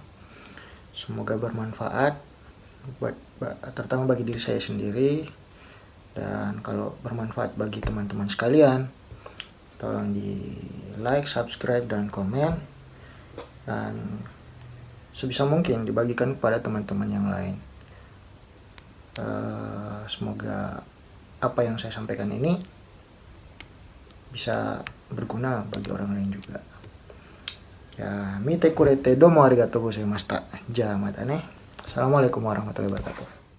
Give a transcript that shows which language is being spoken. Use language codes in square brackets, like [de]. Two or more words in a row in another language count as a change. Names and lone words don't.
[id] Semoga bermanfaat terutama bagi diri saya sendiri, dan kalau bermanfaat bagi teman-teman sekalian, tolong di like, subscribe, dan komen, dan sebisa mungkin dibagikan kepada teman-teman yang lain. Semoga apa yang saya sampaikan ini bisa berguna bagi orang lain juga. Ya, [ja] 見てくれてどうもありがとうございました. じゃ、またね. [ar] السلام عليكم ورحمة الله وبركاته.